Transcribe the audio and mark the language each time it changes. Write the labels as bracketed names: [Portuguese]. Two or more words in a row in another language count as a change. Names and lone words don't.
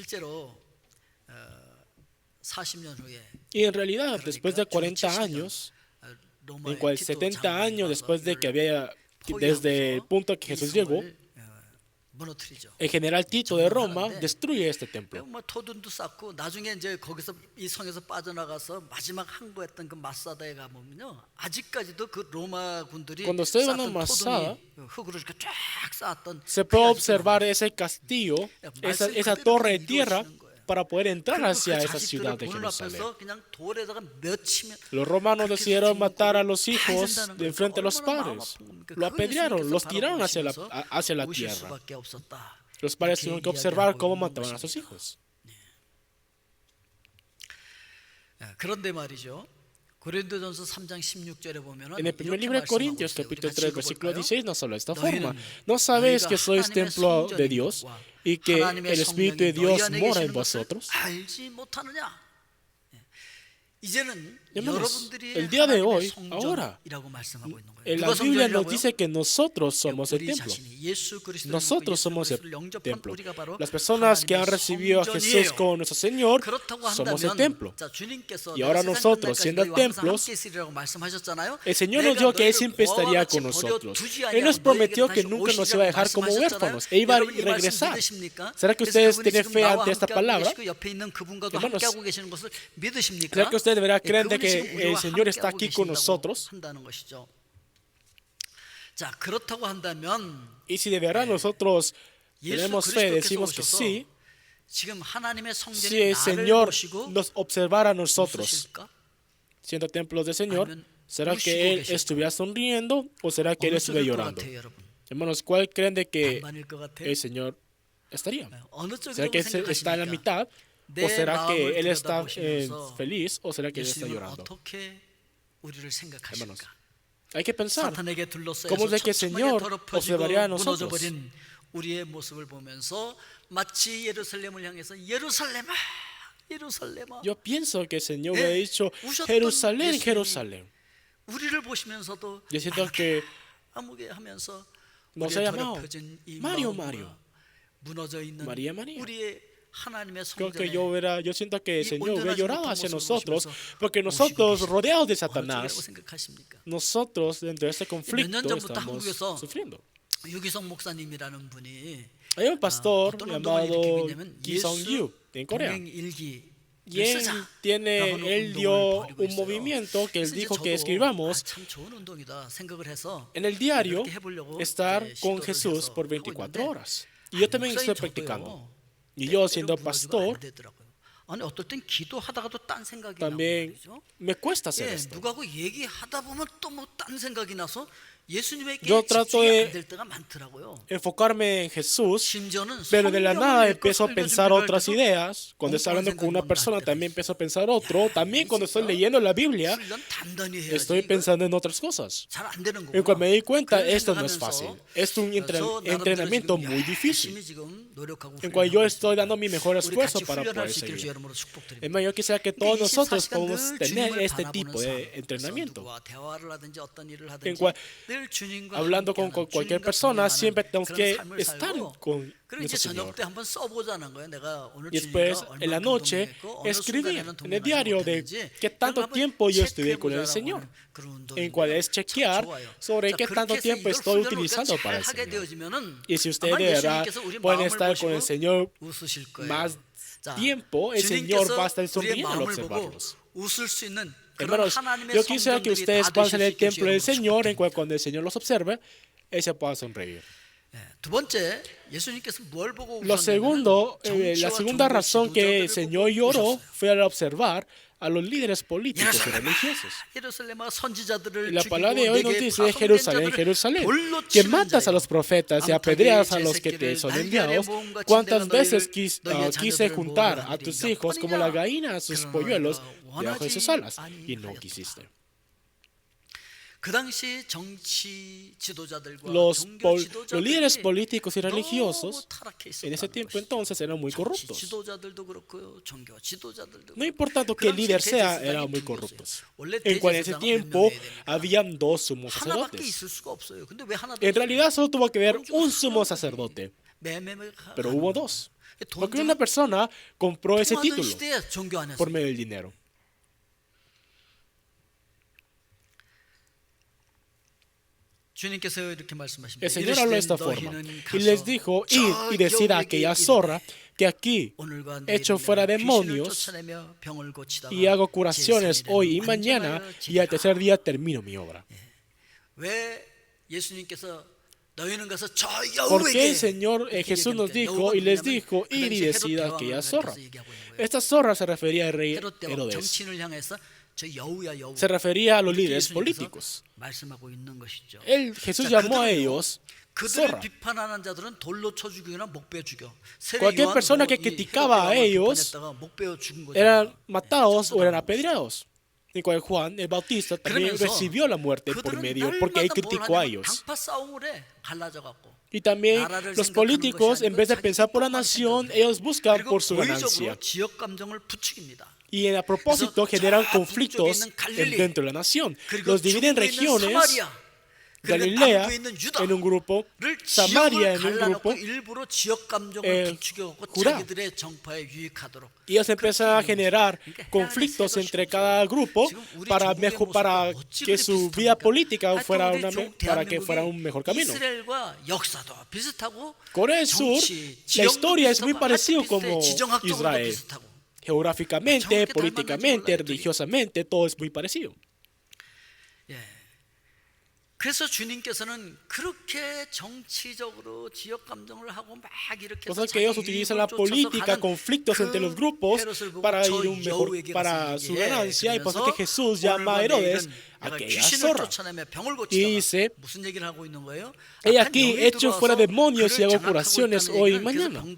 [Spanish] Y en realidad, después de 40 años, en cual 70 años después de que había, desde el punto que Jesús llegó, el general Tito de Roma destruye este templo. [Korean] 토둔도 쌓고 나중에 이제 거기서 이 성에서 빠져나가서 마지막 항거했던 그 마사다에 가보면요, 아직까지도 그 로마 군들이 [Spanish] Cuando ustedes van a [Korean] 쌓았던 [Spanish] Masada, [Korean] 토둥이 흙으로 이렇게 쫙 쌓았던 [Spanish] se puede observar ese castillo, esa torre de tierra, para poder entrar hacia esa ciudad de Jerusalén. Los romanos decidieron matar a los hijos de enfrente de los padres. Lo apedrearon, los tiraron hacia la tierra. Los padres tuvieron que observar cómo mataban a sus hijos. [Korean] 그런데 말이죠. 고린도전서 3장 16절에 보면은 [Spanish] En el primer libro de Corintios, capítulo 3, versículo 16, nos habla de esta forma. ¿No sabéis que sois templo de Dios y que el Espíritu de Dios mora en vosotros? [Korean] 알지 못하느냐? 이제는 [Spanish] Hermanos, [Korean] 여러분들이 [Spanish] el día de hoy, [Korean] 하나님의 [Spanish] ahora, [Korean] 성전이라고 말씀하고 있는 거예요. [Spanish] la [Korean] 누가 [Spanish] Biblia nos [Korean] 성전이라고요? [Spanish] dice que nosotros somos el [Korean] 우리 [Spanish] templo. [Korean] 자신이 예수 그리스도를 [Spanish] Nosotros [Korean] 믿고 [Spanish] somos [Korean] 예수 [Spanish] el [Korean] 그리스도를 영접한 [Spanish] templo. [Korean] 우리가 바로 [Spanish] Las personas que han [Korean] 하나님의 [Spanish] recibido a Jesús [Korean] 성전이에요. [Spanish] como nuestro Señor [Korean] 그렇다고 [Spanish] somos el [Korean] 한다면, [Spanish] templo. [Korean] 자, 주님께서 [Spanish] Y ahora [Korean] 내가 세상 [Spanish] nosotros, [Korean] 끝날까지 [Spanish] siendo [Korean] 너희와 항상 [Spanish] templos, [Korean] 함께 있으리라고 말씀하셨잖아요. [Spanish] El Señor [Korean] 내가 [Spanish] nos dijo que Él [Korean] 너희를 [Spanish] siempre estaría [Korean] 고아와 [Spanish] con [Korean] 같이 [Spanish] nosotros. [Korean] 버려두지 [Spanish] Él nos [Korean] 아니하고 [Spanish] prometió [Korean] 너희에게 [Spanish] que [Korean] 다시 [Spanish] nunca nos [Korean] 오시리라고 [Spanish] iba a dejar como [Korean] 말씀하셨잖아요. [Spanish] huérfanos. Él iba a [Korean] 여러분 이 말씀 [Spanish] regresar. [Korean] 믿으십니까? [Spanish] ¿Será que [Korean] 그래서 [Spanish] ustedes [Korean] 그분이 [Spanish] tienen [Korean] 지금 [Spanish] fe [Korean] 나와 [Spanish] ante esta [Korean] 함께하고 [Spanish] palabra? [Korean] 계시고 옆에 있는 그분과도 [Spanish] Hermanos, [Korean] 함께하고 계시는 것을 믿으십니까? [Spanish] ¿Será que ustedes de verdad [Korean] 예, [Spanish] creen de [Korean] 그분이 지금 [Spanish] que el [Korean] 우리와 [Spanish] Señor está [Korean] 함께하고 [Spanish] aquí con [Korean] 계신다고 [Spanish] nosotros? [Korean] 한다는 것이죠. 자, 그렇다고 한다면 [Spanish] Y si de verdad nosotros [Korean] 예수 [Spanish] tenemos fe, [Korean] 그리스도께서 [Spanish] decimos que [Korean] 오셔서 [Spanish] sí, [Korean] 지금 하나님의 [Spanish] si [Korean] 성전이 [Spanish] el [Korean] 나를 [Spanish] Señor [Korean] 보시고 [Spanish] nos observara a nosotros [Korean] 웃으실까? [Spanish] siendo templos del Señor, [Korean] 아니면 [Spanish] ¿será [Korean] 우시고 [Spanish] que Él [Korean] 계실까? [Spanish] estuviera sonriendo o será que Él [Korean] 어느 [Spanish] estuviera [Korean] 쪽일 것 [Spanish] llorando? [Korean] 같아요, 여러분? [Spanish] Hermanos, ¿cuál creen de que [Korean] 반반일 것 같아요? [Spanish] el Señor estaría? [Korean] 어느 [Spanish] ¿Será [Korean] 쪽이라고 [Spanish] que Él está en la [Korean] 생각하십니까? [Spanish] mitad? [Korean] 내 [Spanish] ¿O será que [Korean] 마음을 [Spanish] Él está [Korean] 들여다보시면서 [Spanish] feliz o será que Él está [Korean] 예수님은 [Spanish] llorando? [Korean] 어떻게 우리를 생각하실까? [Spanish] Hay que pensar. [Korean] 사탄에게 둘러싸여서 [Spanish] ¿Cómo es de que el [Korean] 촘촘하게 [Spanish] Señor [Korean] 더럽혀지고 [Spanish] observaría a nosotros? [Korean] 무너져버린 우리의 모습을 보면서 마치 예루살렘을 향해서 예루살렘아 예루살렘아 [Spanish] Yo pienso que el Señor [Korean] 네, [Spanish] me ha dicho, [Korean] 우셨던 [Spanish] Jerusalén, [Korean] 예수님이 [Spanish] Jerusalén. [Korean] 우리를 보시면서도 [Spanish] Yo siento que [Korean] 아무게 하면서 [Spanish] nos [Korean] 우리의 [Spanish] ha llamado [Korean] 더럽혀진 이 [Spanish] Mario, [Korean] 마음과 [Spanish] Mario. [Korean] 무너져 있는 [Spanish] María, María. [Korean] 우리의 하나님의 [Spanish] Creo que [Korean] 성전에 [Spanish] yo siento que el [Korean] 이 [Spanish] Señor hubiera [Korean] 온전하지 [Spanish] llorado [Korean] 못한 [Spanish] hacia [Korean] 모습을 [Spanish] nosotros, [Korean] 보시면서 [Spanish] porque [Korean] 오시고 [Spanish] nosotros, [Korean] 계시다. [Spanish] rodeados de [Korean] 어느 쪽이라고 [Spanish] Satanás, [Korean] 생각하십니까? [Spanish] nosotros dentro de este [Korean] 몇 [Spanish] conflicto [Korean] 년 전부터 [Spanish] estamos [Korean] 한국에서 [Spanish] sufriendo. [Korean] 유기성 목사님이라는 분이 [Spanish] Hay un pastor [Korean] 어떤 운동을 [Spanish] llamado [Korean] 일으키고 있냐면 [Spanish] Ki Song-yu. en Corea. [Korean] 동행일기 [Spanish] Y él dio un movimiento que él dijo que escribamos [Korean] 참 좋은 운동이다 생각을 해서 [Spanish] en el diario, [Korean] 그렇게 해보려고 [Spanish] estar con [Korean] 시도를 [Spanish] Jesús [Korean] 해서 [Spanish] por [Korean] 하고 [Spanish] 24 [Korean] 있는데 [Spanish] horas. Y yo también estoy [Korean] 목사인 [Spanish] practicando. [Korean] 저도요, [Spanish] Y yo, [Korean] 때때로 [Spanish] siendo [Korean] 그러지가 [Spanish] pastor, [Korean] 안 되더라고요. 아니 어떨 땐 기도하다가도 딴 생각이 나고 [Spanish] también [Korean] 말이죠. [Spanish] me cuesta hacer [Korean] 예, [Spanish] esto. [Korean] 누가하고 얘기하다 보면 또 뭐 딴 생각이 나서 예수님에게 [Spanish] Yo trato [Korean] 집중이 [Spanish] de [Korean] 안 될 때가 많더라고요. [Spanish] Enfocarme en Jesús, [Korean] 심지어는 [Spanish] pero de la nada [Korean] 성경을 읽고 [Spanish] empiezo a [Korean] 설교 [Spanish] pensar [Korean] 준비를 할 [Spanish] otras [Korean] 때도 [Spanish] ideas. Cuando estoy hablando con una persona, también empiezo a pensar otro. También cuando estoy leyendo la Biblia, [Korean] 훈련 단단히 해야지. [Spanish] estoy pensando en otras cosas. [Korean] 잘 안 되는 [Spanish] Y cuando [Korean] 거구나. [Spanish] me di cuenta, [Korean] 그런 [Spanish] esto no es [Korean] 생각하면서 [Spanish] fácil. Es un [Korean] 저 나름대로 [Spanish] entrenamiento [Korean] 지금 [Spanish] muy difícil, [Korean] 열심히 지금 노력하고 [Spanish] en cual yo [Korean] 훈련하고 [Spanish] estoy dando mi mejor [Korean] 우리 [Spanish] esfuerzo [Korean] 같이 [Spanish] para [Korean] 훈련할 [Spanish] poder [Korean] 수 있기를 주 [Spanish] seguir. [Korean] 여러분으로 축복드립니다. [Spanish] Es más, yo quisiera que todos [Korean] 그러니까 [Spanish] nosotros [Korean] 24시간 [Spanish] podamos [Korean] 늘 [Spanish] tener [Korean] 주님을 [Spanish] este [Korean] 바라보는 [Spanish] tipo de [Korean] 삶, [Spanish] entrenamiento. [Korean] 누구와 대화를 하든지 어떤 일을 [Spanish] En [Korean] 하든지 [Spanish] cual, [Korean] 늘 주님과 [Spanish] hablando con [Korean] 함께하는, [Spanish] cualquier [Korean] 주님과 [Spanish] persona, [Korean] 동행하는 [Spanish] siempre tenemos [Korean] 그런 [Spanish] que [Korean] 삶을 [Spanish] estar [Korean] 살고, [Spanish] con [Korean] 그리고 이제 [Spanish] nuestro [Korean] 저녁 [Spanish] Señor. [Korean] 때 한번 써보자는 거예요. 내가 오늘 [Spanish] Y después, [Korean] 주님과 [Spanish] en la [Korean] 얼마큼 [Spanish] noche, [Korean] 동행했고 어느 [Spanish] escribir [Korean] 순간에는 [Spanish] en el [Korean] 동행하지 [Spanish] diario de [Korean] 못했는지 [Spanish] qué tanto [Korean] 한번 [Spanish] tiempo yo estudié con el [Korean] 체크해보자라고 [Spanish] Señor, [Korean] 하는 그런 [Spanish] en [Korean] 운동인데요. [Spanish] cual es [Korean] 참 [Spanish] chequear [Korean] 좋아요. [Spanish] sobre [Korean] 자, [Spanish] qué tanto [Korean] 그렇게 해서 [Spanish] tiempo [Korean] 이걸 [Spanish] estoy [Korean] 훈련을 우리가 [Spanish] utilizando [Korean] 잘 [Spanish] para el [Korean] 하게 [Spanish] Señor. [Korean] 되어지면은 [Spanish] Y si ustedes [Korean] 아마 [Spanish] de verdad [Korean] 예수님께서 우리 [Spanish] pueden [Korean] 마음을 [Spanish] estar con el [Korean] 보시고 [Spanish] Señor [Korean] 웃으실 거예요. [Spanish] más [Korean] 자, [Spanish] tiempo, el Señor va a estar [Korean] 주님께서 우리의 [Spanish] sonriendo al [Korean] 마음을 보고 [Spanish] observarlos. [Korean] 웃을 수 있는 그런 [Spanish] Hermanos, [Korean] 하나님의 [Spanish] yo quisiera que [Korean] 성전들이 [Spanish] ustedes [Korean] 다 [Spanish] pasen [Korean] 되실 [Spanish] el [Korean] 수 있기를 [Spanish] templo del [Korean] 주님으로 [Spanish] Señor, en [Korean] 축복드립니다. [Spanish] cual cuando el Señor los observe, Él se pueda sonreír. [Korean] 예, 두 번째, 예수님께서 뭘 보고 [Spanish] Lo [Korean] 웃었냐면 [Spanish] segundo, la segunda razón que el Señor lloró fue al observar a los líderes políticos y religiosos. [Korean] 예루살렘아 선지자들을 [Spanish] Y la palabra de [Korean] 죽이고 [Spanish] hoy nos [Korean] 내게 [Spanish] dice, [Korean] 파송된 [Spanish] Jerusalén, [Korean] 자들을 [Spanish] Jerusalén, [Korean] 돌로 [Spanish] que [Korean] 치는 [Spanish] matas a [Korean] 자여. [Spanish] los profetas y apedreas a los que te son enviados. ¿Cuántas veces quise juntar a tus hijos como la gallina a sus polluelos debajo de sus alas? Y no quisiste. [Korean] 그 당시 정치 지도자들과 [Spanish] Los [Korean] 종교 지도자들이 [Spanish] líderes políticos y [Korean] 너무 [Spanish] religiosos [Korean] 타락해 [Spanish] en ese [Korean] 있었다는 [Spanish] tiempo [Korean] 것이죠. [Spanish] entonces eran muy [Korean] 정치 [Spanish] corruptos. [Korean] 지도자들도 그렇고요, 종교 지도자들도 [Spanish] No [Korean] 그렇고. [Spanish] importando [Korean] 그 [Spanish] que el [Korean] 당시 [Spanish] líder sea, [Korean] 대제사장이 [Spanish] eran muy [Korean] 두 [Spanish] corruptos. [Korean] 명이었어요. 원래 [Spanish] En cual en ese [Korean] 대제사장은 몇 [Spanish] tiempo [Korean] 명이어야 됩니까? [Spanish] habían dos sumos [Korean] 하나밖에 [Spanish] sacerdotes. [Korean] 있을 수가 없어요. 근데 왜 하나? [Spanish] En realidad solo tuvo que haber un sumo sacerdote, pero hubo dos. Porque una persona compró ese título [Korean] 시대에 종교 안에서. [Spanish] por medio del dinero. [Korean] 주님께서 이렇게 말씀하십니다. [Spanish] El Señor habló de esta forma y les dijo, id y decid a aquella zorra que aquí echo fuera demonios y hago curaciones hoy y mañana y al tercer día termino mi obra. [Korean] 왜 예수님께서 너희는 가서 저 [Spanish] Porque el [Korean] 여우에게 [Spanish] Señor Jesús nos dijo y les dijo, id y decid a aquella zorra. Esta zorra se refería al rey Herodes. [Korean] 정치인을 향해서 저 여우야 여우. [Spanish] Se refería a los líderes políticos. [Korean] 말씀하고 있는 것이죠. [Spanish] Jesús llamó a ellos [Korean] 그들을 [Spanish] zorra. [Korean] 비판하는 자들은 돌로 쳐 죽이거나 목 베어 죽여. [Spanish] Cualquier persona que criticaba a ellos eran matados o eran apedreados. Y cual Juan el Bautista también recibió la muerte por medio, porque él criticó a ellos. [Korean] 당파 싸움을 해. 갈라져 갖고. [Spanish] Y también los políticos, en vez de pensar por la nación, ellos buscan por su ganancia. [Korean] 지역 감정을 부추깁니다. [Spanish] Y a propósito generan conflictos dentro de la nación. Los dividen en regiones. Galilea en un grupo, Samaria en un grupo, Judá. Y ellos empiezan a generar conflictos entre cada grupo para que su vida política para que fuera un mejor camino. Corea del Sur, la historia es muy parecida como Israel. Geográficamente, políticamente, religiosamente, todo es muy parecido. [Korean] 그래서 주님께서는 그렇게 정치적으로 지역 감정을 하고 막 이렇게 [Spanish] Cosa que ellos utilizan la política, conflictos entre los grupos para ir un mejor para su ganancia. Y por eso que Jesús llama a Herodes aquella zorra. Y dice, he aquí hecho fuera demonios y hago curaciones hoy y mañana.